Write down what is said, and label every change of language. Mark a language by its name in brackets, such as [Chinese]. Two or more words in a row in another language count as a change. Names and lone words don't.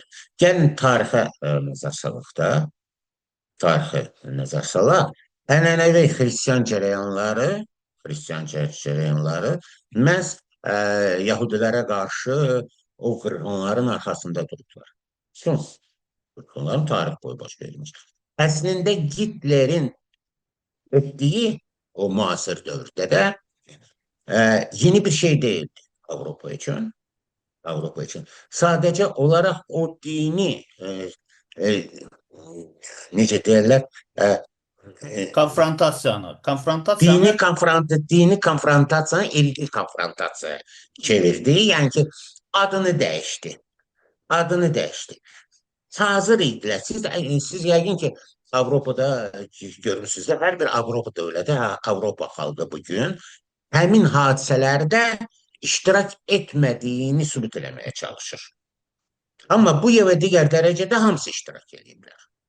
[Azerbaijani] Gəlin tarixə nəzər salaq da, tarixə nəzər salaq. Ənənəvi xristiyan cərəyanları məhz yahudilərə qarşı o qırğınların arxasında durublar. Son qırğınların tarix boyu baş vermiş. [Turkish] Əslində Hitlerin ettiği o muasır dövrde de yeni bir şey değildi Avrupa için. Avrupa için. Sadece olarak o dini e, [Azerbaijani] necə deyirlər, [Turkish] e, [Azerbaijani] Konfrontasiyanı dini konfrontasiyanı irqi konfrontasiyaya çevirdi. [Turkish] Yani ki adını değişti. Adını değişti. [Azerbaijani] Hazır idilər. Siz yəqin ki Avropada görürsünüz də, hər bir Avropa dövləti, Avropa xalqı bugün həmin hadisələrdə iştirak etmədiyini sübut eləməyə çalışır. Amma bu və digər dərəcədə hamısı iştirak ediblər.